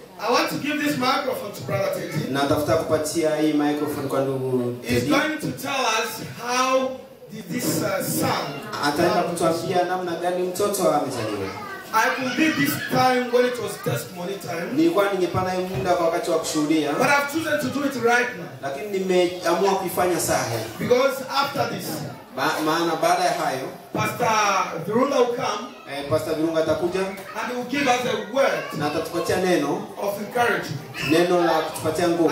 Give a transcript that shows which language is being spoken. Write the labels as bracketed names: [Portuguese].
[English] I want to give this microphone to Brother Teddy. [Swahili] Natafuta kupatia hii microphone kwa ndugu Teddy. [English] He's going to tell us how did this son. [Swahili] Ataenda kutuambia namna gani mtoto amezaliwa. [English] I could be this time when it was testimony time. [Swahili] Nilikuwa ningepana hii muda kwa wakati wa kushuhudia. [English] But I've chosen to do it right now. [Swahili] Lakini nimeamua kuifanya saa hii. [English] Because after this, [Swahili] maana baada ya hayo, [English] Pastor Virunga will come. [Swahili] Pastor Virunga atakuja. [English] And he will give us a word. [Swahili] Na atatupatia neno [English] of encouragement. [Swahili] Neno la kutupatia nguvu.